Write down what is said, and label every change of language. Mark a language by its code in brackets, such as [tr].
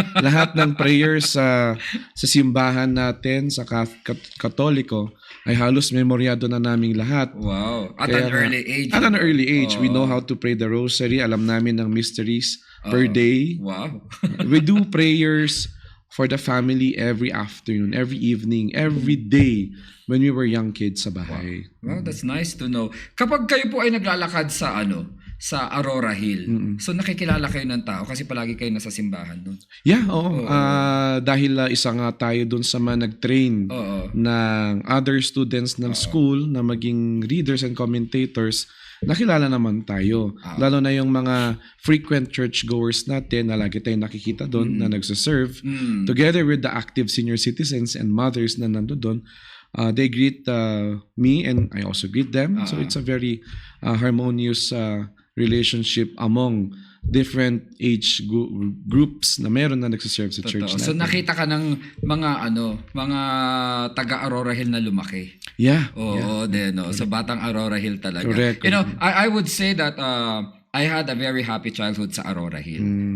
[tl] Lahat ng prayers sa simbahan natin, sa Katoliko, ay halos memoryado na naming lahat. [en] Wow. At an early age. At an early age. We know how to pray the rosary. [tl] Alam namin ng mysteries per day. Wow. [en] We do prayers for the family every afternoon, every evening, every day when we were young kids [tl] sa bahay. [en] Wow, that's nice to know. [tl] Kapag kayo po ay naglalakad sa sa Aurora Hill, so nakikilala kayo ng tao kasi palagi kayo nasa simbahan doon. Yeah, oo. Dahil isa nga tayo doon sa mga nag-train ng other students ng school na maging readers and commentators, nakilala naman tayo. Lalo na yung mga frequent churchgoers natin na lagi tayong nakikita doon na nagsaserve. [en] Together with the active senior citizens and mothers [tl] na nando doon, [en] They greet me and I also greet them. So it's a very harmonious relationship among different age groups [tl] na meron na nagsiserve sa church Totoo. So natin. nakita ka ng mga taga Aurora Hill na lumaki. [en] Yeah. [tl] Oo, din. No? So batang Aurora Hill talaga. [en] Correct. You know, I would say that I had a very happy childhood sa Aurora Hill.